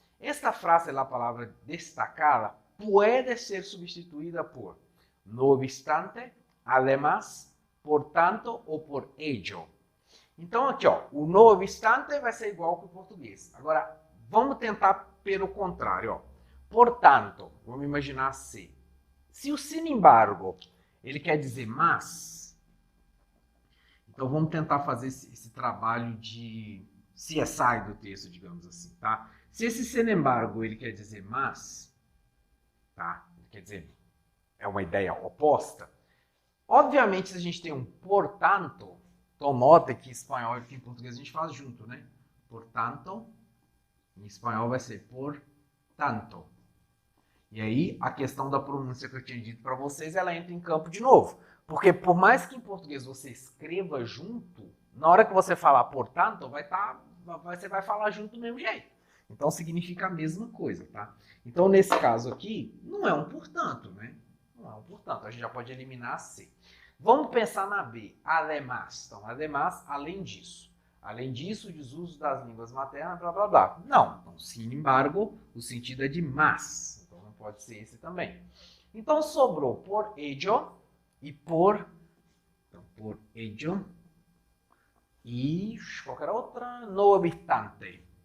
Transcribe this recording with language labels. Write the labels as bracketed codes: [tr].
[es] Esta frase, la palavra destacada, puede ser substituída por no obstante, además, por tanto ou por ello. [pt] Então aqui, ó, o no obstante vai ser igual que o português. Agora, vamos tentar pelo contrário, ó. Portanto, vamos imaginar assim. Se o sin embargo, ele quer dizer mas, então vamos tentar fazer esse trabalho de CSI do texto, digamos assim, tá? Se esse sin embargo, ele quer dizer mas, tá? Quer dizer, é uma ideia oposta. Obviamente, se a gente tem um portanto, então nota que em espanhol e em português a gente faz junto, né? Portanto, em espanhol vai ser por tanto. E aí, a questão da pronúncia que eu tinha dito para vocês, ela entra em campo de novo. Porque por mais que em português você escreva junto, na hora que você falar portanto, você vai falar junto do mesmo jeito. Então significa a mesma coisa, tá? Então nesse caso aqui, não é um portanto, né? Não é um portanto, a gente já pode eliminar a C. Vamos pensar na B, además. Então, además, além disso. Além disso, o desuso das línguas maternas, blá, blá, blá. Não, então, sin embargo, o sentido é de mas. Então, não pode ser esse também. Então, sobrou por ello e por... Então, por ello e qualquer outra, no obstante.